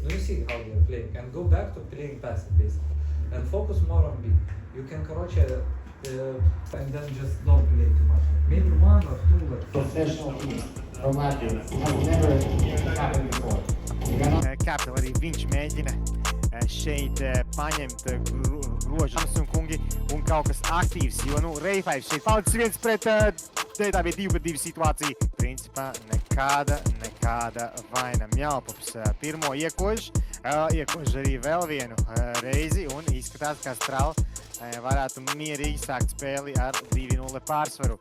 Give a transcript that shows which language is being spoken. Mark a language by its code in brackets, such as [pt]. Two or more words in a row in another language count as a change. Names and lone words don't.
[en] Now you see how we are playing, and go back to playing passive basically, and focus more on B. You can короче, and then just don't play too much. Maybe 1 or 2 like professional team from Latvia. It has never happened before. [lv] Kāpēc arī viņš mēģina šeit paņemt grožus un kungi un kaut kas aktīvs, jo, nu, Ray5 šeit palicis viens pret, tā bija 2-2 situācija. Principā nekāda vaina. Mjaupaps pirmo iekož arī vēl vienu reizi un izskatās, ka Astral varētu mierīgi sākt spēli ar 2-0 pārsvaru.